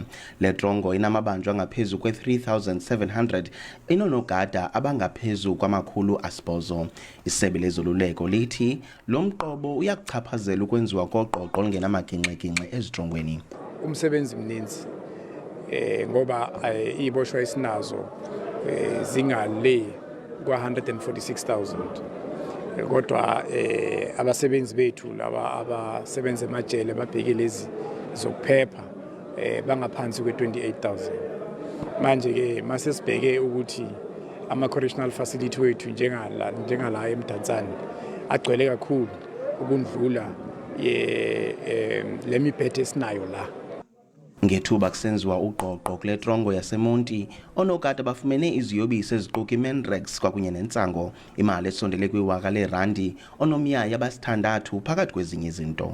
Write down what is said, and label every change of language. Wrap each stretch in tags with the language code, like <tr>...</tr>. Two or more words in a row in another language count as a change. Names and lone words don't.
<xh>Le trongo inamabanjwa angaphezu kwe-3,700 inonogada abangaphezu kwama-800. Isebe lezoluleko lithi lo mqobo uyakuchaphazela ukwenziwa koqoqo olungenamagingxi-gingxi ezitrongweni. Umsebenzi mninzi ngoba iiboshwa esinazo zingale kwa-146,000.</xh> <zu>Kodwa abasebenzi bethu laba abasebenza emajele babheke lezi zokuphepha bangaphansi kwe-28,000. Manje ke mase sibheke ukuthi ama-</zu> <en>correctional facility</en> <zu>wethu njengala eMdantsane agcwele kakhulu ukundlula le mibhede esinayo la.</zu> <xh>Ngethuba kusenziwa uqoqo kule trongo yaseMonti, onogada bafumene iziyobisi eziquka iMenrex kwakunye nentsango, imali esondele kwi-1,000 leerandi, onomyayi abasithandathu phakathi kwezinye izinto.</xh>